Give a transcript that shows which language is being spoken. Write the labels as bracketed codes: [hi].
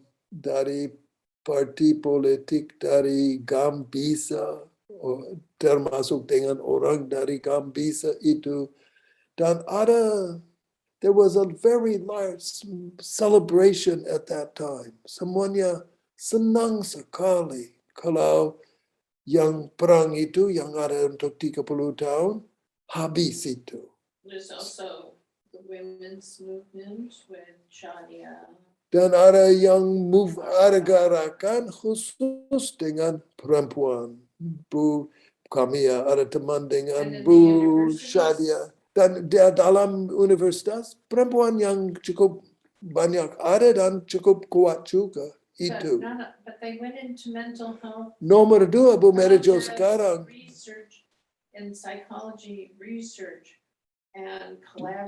[id] dari parti politik dari Gambisa, termasuk dengan orang dari Gambisa itu, dan [en] there was a very large celebration at that time. [id] Semuanya senang sekali kalau yang perang itu yang ada untuk 30 tahun habis itu. [en] There's also the women's movement with Shadia. [id] Dan ada yang ada gerakan khusus dengan perempuan. Kami ada teman dengan Bu Shadia. Dan dia dalam universitas, perempuan yang cukup banyak ada dan cukup kuat juga. Itu. [en] But they went into mental health. [id] Nomor 2, Bu Merijo sekarang. [en] Research in psychology research and collaboration.